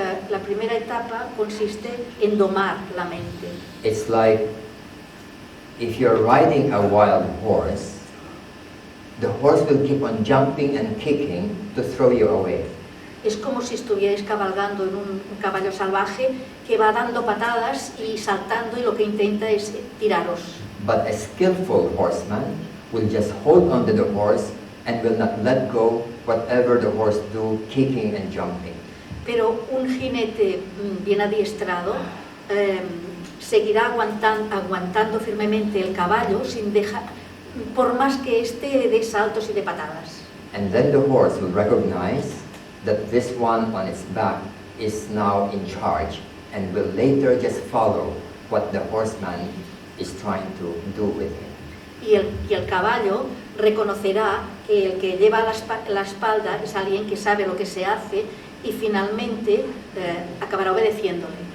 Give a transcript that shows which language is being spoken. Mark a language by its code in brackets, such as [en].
[es] La primera etapa consiste en domar la mente. [en] It's like if you're riding a wild horse, the horse will keep on jumping and kicking to throw you away. [es] Es como si estuvierais cabalgando en un caballo salvaje que va dando patadas y saltando y lo que intenta es tiraros. [en] But a skillful horseman will just hold on to the horse and will not let go whatever the horse do, kicking and jumping. [es] Pero un jinete bien adiestrado seguirá aguantando firmemente el caballo sin dejar, por más que esté de saltos y de patadas. [en] And then the horse will recognize that this one on its back is now in charge and will later just follow what the horseman is trying to do with him. [es] Y el caballo reconocerá que el que lleva la espalda es alguien que sabe lo que se hace y finalmente acabará obedeciéndole.